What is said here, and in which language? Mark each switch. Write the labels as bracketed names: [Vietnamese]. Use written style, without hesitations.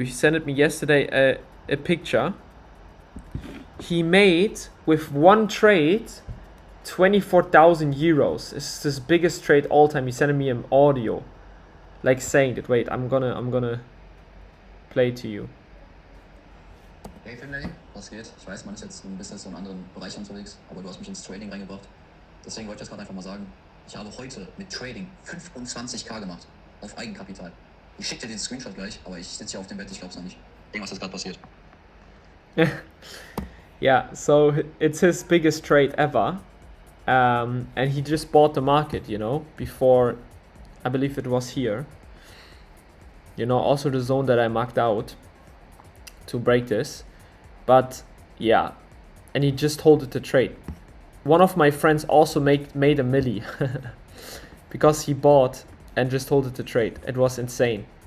[English] He sent me yesterday a picture. He made with one trade 24,000 euros. It's his biggest trade all time. He sent me an audio, like saying that. Wait, I'm gonna play to you. [German] Hey Finlay, was geht? Ich weiß, man ist jetzt ein bisschen so in anderen Bereichen unterwegs, aber du hast mich ins Trading reingebracht. Deswegen wollte ich jetzt gerade einfach mal sagen, ich habe heute mit Trading 25k gemacht. Auf Eigenkapital. Ich schicke dir den Screenshot gleich, aber ich sitze hier auf dem Bett, ich glaub's noch nicht. Irgendwas ist gerade passiert. [English] Yeah, so it's his biggest trade ever. And he just bought the market, you know, before, I believe it was here. You know, also the zone that I marked out to break this. But yeah, and he just holded the trade. One of my friends also made a milli because he bought and just holded the trade. It was insane.